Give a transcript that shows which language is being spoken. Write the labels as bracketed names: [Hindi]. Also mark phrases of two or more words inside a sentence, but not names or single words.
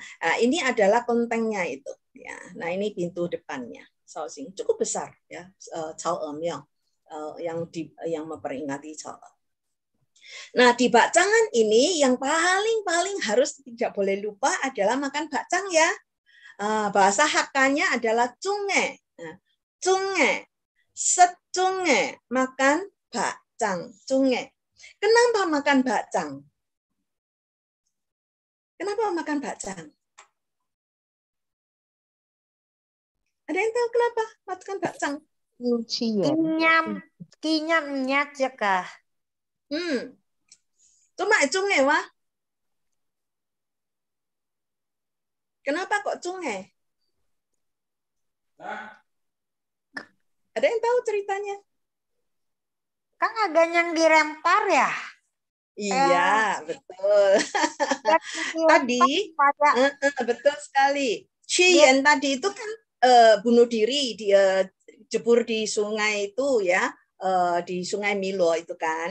[Indonesian] Nah, ini adalah kelentengnya itu ya. Nah, ini pintu depannya. Shaoxing cukup besar ya. Cao E Miao yang memperingati Cao E. Nah, di bakcangan ini yang paling harus tidak boleh lupa adalah makan bakcang ya. Bahasa Hakka-nya adalah zhong'e. Zhong'e, zhong'e, makan bakcang, zhong'e. Kenapa makan bakcang? Kenapa makan bakcang? Ada yang tahu kenapa makan bakcang? Kinyamnya juga. Cuma cunge wah. Kenapa kok cunge? Ada yang tahu ceritanya? Kan ada yang dilempar ya? Iya, betul. Tadi, betul sekali. Qian tadi itu kan bunuh diri, dia jebur di sungai itu ya, di Sungai Milo itu kan.